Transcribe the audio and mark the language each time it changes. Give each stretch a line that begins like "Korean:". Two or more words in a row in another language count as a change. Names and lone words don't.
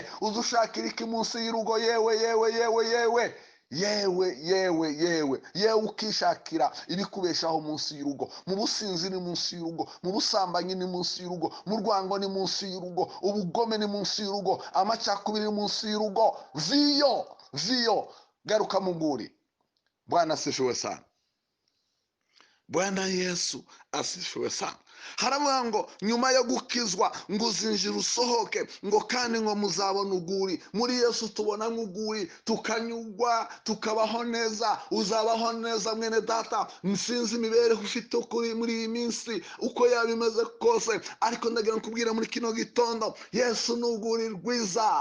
Kinyarwanda: uzi ushakira iki munsi y'urugo? yewe ukishakira ibikubeshaho munsi y'urugo. Mu businzi ni munsi y'urugo, mu busambanyi ni munsi y'urugo, mu rwango ni munsi y'urugo, ubugome ni munsi y'urugo, amacakubiri ni munsi y'urugo. Viyo garuka mu nguri.
Swahili: Bwana asifiwe sana. Bwana Yesu asifiwe sana.
Kinyarwanda: Haravuga ngo nyuma yo gukizwa ngo uzinjira usohoke, ngo kandi ngo muzabona urwuri. Muri Yesu tubonamo urwuri, tukanyugwa, tukabaho neza. Uzabaho neza mwene data. Nsinzi imibereho ufite ukuri muri iyi minsi uko yaba imeze kose, ariko ndagira nkubwira muri kino gitondo, Yesu ni urwuri rwiza.